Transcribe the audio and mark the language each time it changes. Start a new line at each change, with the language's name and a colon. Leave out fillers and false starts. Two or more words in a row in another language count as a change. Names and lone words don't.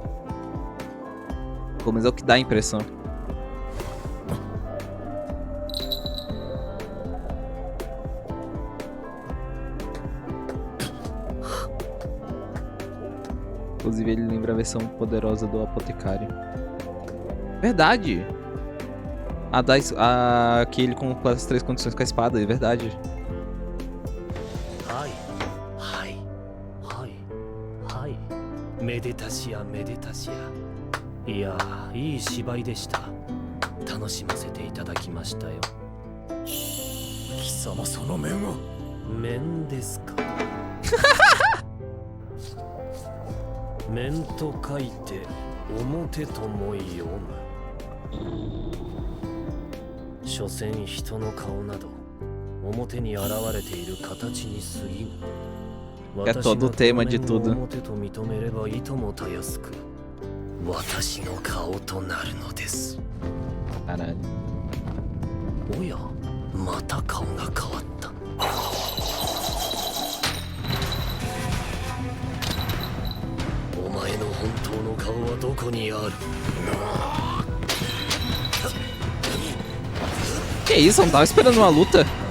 Portuguese: Pelo menos é o que dá a impressão. Inclusive ele lembra a versão poderosa do Apotecário. Verdade! Aquele com as 3 condições com a espada, é verdade.
Japanese: はいはいはいはいめでたしやめでたしやいやいい芝居でした楽しませていただきましたよ貴様その面は面ですか面と書いて表とも読む所詮人の顔など表に現れている形に過ぎぬ
Portuguese: É todo o tema de
Japanese: 私がこ
Portuguese: tudo.
Japanese: の面を表と認めればいともたやすく私の顔となるのです
Portuguese: Caralho.
Japanese: おやまた顔が変わったお前の本当の顔はどこにある
Portuguese: Que isso? Eu não tava esperando uma luta.